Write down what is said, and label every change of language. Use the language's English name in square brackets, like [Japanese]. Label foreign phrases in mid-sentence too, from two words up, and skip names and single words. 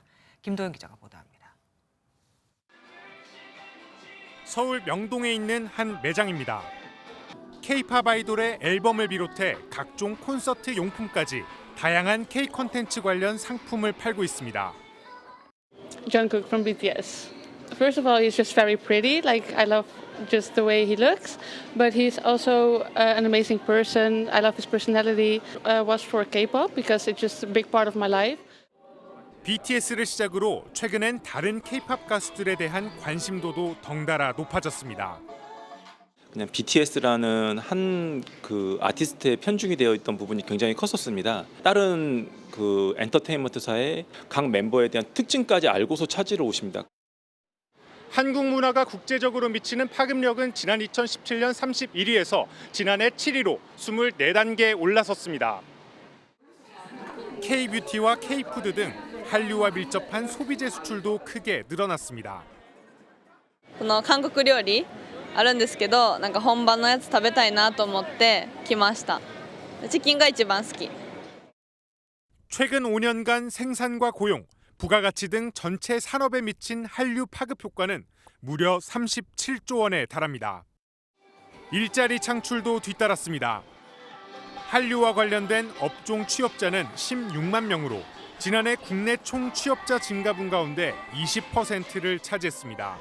[Korean] 김도영 기자가 보도합니다. 서울 명동에 있는 한 매장입니다. K-팝 아이돌의 앨범을 비롯해 각종 콘서트 용품까지 다양한 K 콘텐츠 관련 상품을 팔고 있습니다. [English] Jungkook from BTS. First of all, he's just very pretty. Like I love just the way he looks, but he's also an amazing person. I love his personality. Was for K-pop because it's just a big part of my life. [Korean] BTS를 시작으로 최근엔 다른 K-팝 가수들에 대한 관심도도 덩달아 높아졌습니다. 그냥 BTS라는 한 그 아티스트에 편중이 되어 있던 부분이 굉장히 컸었습니다. 다른 그 엔터테인먼트사의 각 멤버에 대한 특징까지 알고서 찾으러 오십니다. 한국 문화가 국제적으로 미치는 파급력은 지난 2017년 31위에서 지난해 7위로 24단계에 올라섰습니다. K-뷰티와 K-푸드 등 한류와 밀접한 소비재 수출도 크게 늘어났습니다. [Japanese] この韓国料理あるんですけど、なんか本場のやつ食べたいなと思って来ました。チキンが一番好き。 [Korean] 최근 5년간 생산과 고용, 부가가치 등 전체 산업에 미친 한류 파급 효과는 무려 37조 원에 달합니다. 일자리 창출도 뒤따랐습니다. 한류와 관련된 업종 취업자는 16만 명으로 지난해 국내 총 취업자 증가분 가운데 20%를 차지했습니다.